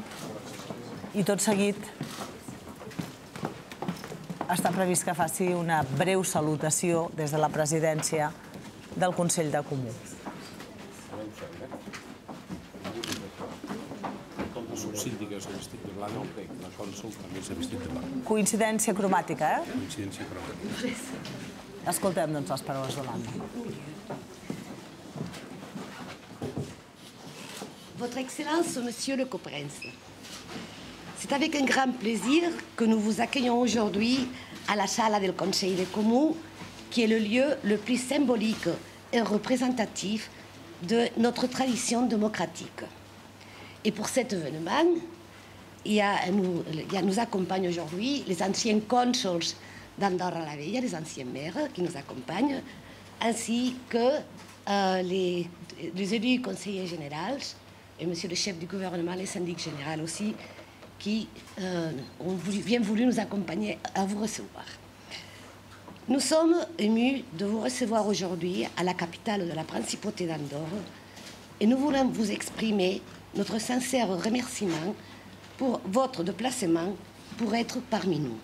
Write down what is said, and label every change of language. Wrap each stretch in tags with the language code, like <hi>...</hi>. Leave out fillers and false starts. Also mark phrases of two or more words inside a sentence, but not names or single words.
<ca>I tot seguit està previst que faci una breu salutació des de la presidència del Consell de Comú. Subsíndica s'ha vestit de blanc, la cònsol també s'ha vestit de blanc. Coincidència cromàtica, Coincidència cromàtica. Escoltem, doncs, les paraules d'Hollande.</ca> <fr>Votre Excellence, Monsieur le Coprince, c'est avec un grand plaisir que nous vous accueillons aujourd'hui à la salle del Conseil de Comú, qui est le lieu le plus symbolique et représentatif de notre tradition démocratique. Et pour cet événement, nous accompagnent aujourd'hui les anciens consuls d'Andorra la Vella, les anciens maires qui nous accompagnent, ainsi que les élus conseillers généraux et monsieur le chef du gouvernement, les syndics généraux aussi, qui ont bien voulu nous accompagner à vous recevoir. Nous sommes émus de vous recevoir aujourd'hui à la capitale de la principauté d'Andorre et nous voulons vous exprimer notre sincère remerciement pour votre déplacement pour être parmi nous.</fr>